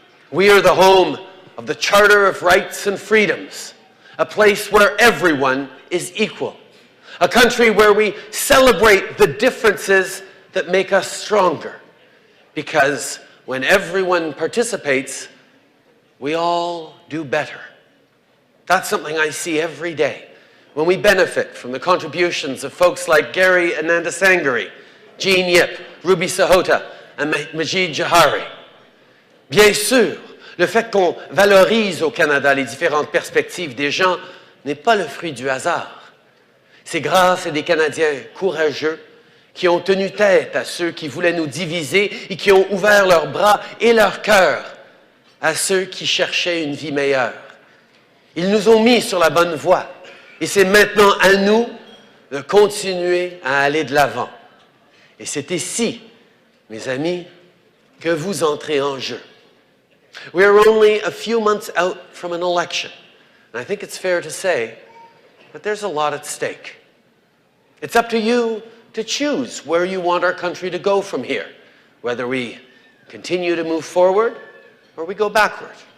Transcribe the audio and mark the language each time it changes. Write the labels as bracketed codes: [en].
[en] We are the home of the Charter of Rights and Freedoms, a place where everyone is equal, a country where we celebrate the differences that make us stronger, because when everyone participates, we all do better. That's something I see every day when we benefit from the contributions of folks like Gary Anandasangari, Jean Yip, Ruby Sahota, and Majid Jahari. [fr] Bien sûr, le fait qu'on valorise au Canada les différentes perspectives des gens n'est pas le fruit du hasard. C'est grâce à des Canadiens courageux qui ont tenu tête à ceux qui voulaient nous diviser et qui ont ouvert leurs bras et leur cœur à ceux qui cherchaient une vie meilleure. Ils nous ont mis sur la bonne voie. Et c'est maintenant à nous de continuer à aller de l'avant. Et c'est ici, mes amis, que vous entrez en jeu. [en] We are only a few months out from an election. And I think it's fair to say that there's a lot at stake. It's up to you to choose where you want our country to go from here, whether we continue to move forward or we go backward.